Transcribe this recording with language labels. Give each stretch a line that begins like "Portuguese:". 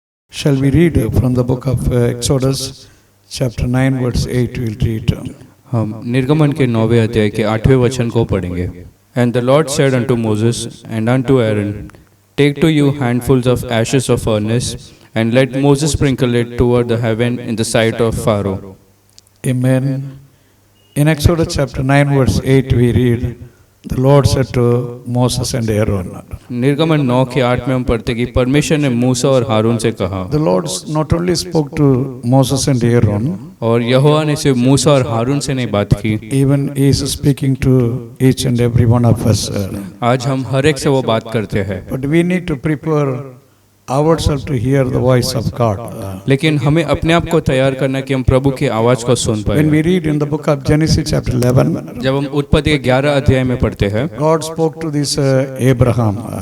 English: Shall we read from the book of Exodus, chapter 9, verse 8, we'll read.
Hindi: हम निर्गमन के 9वें अध्याय के 8वें वचन को पढ़ेंगे।
English: And the Lord said unto Moses and unto Aaron, Take to you handfuls of ashes of furnace, and let Moses sprinkle it toward the heaven in the sight of Pharaoh. Amen. In Exodus chapter 9, verse 8, we read, The Lord said to Moses and Aaron.
Hindi: निर्गमन 9 के 8 में हम पढ़ते कि परमेश्वर ने मूसा और हारून से कहा।
English: The Lord not only spoke to Moses and Aaron,
Hindi: और यहोवा ने सिर्फ मूसा और हारून से नहीं बात की,
English: even He is speaking to each and every one of us.
Hindi: आज हम हर एक से वो बात करते हैं।
English: But we need to prepare ourselves to hear the voice of God.
Hindi: लेकिन हमें अपने आप को तैयार करना कि हम प्रभु की आवाज को सुन पाए।
English: When we read in the book of Genesis chapter 11,
Hindi: जब हम उत्पत्ति के 11 अध्याय में पढ़ते हैं,
English: God spoke to this Abraham.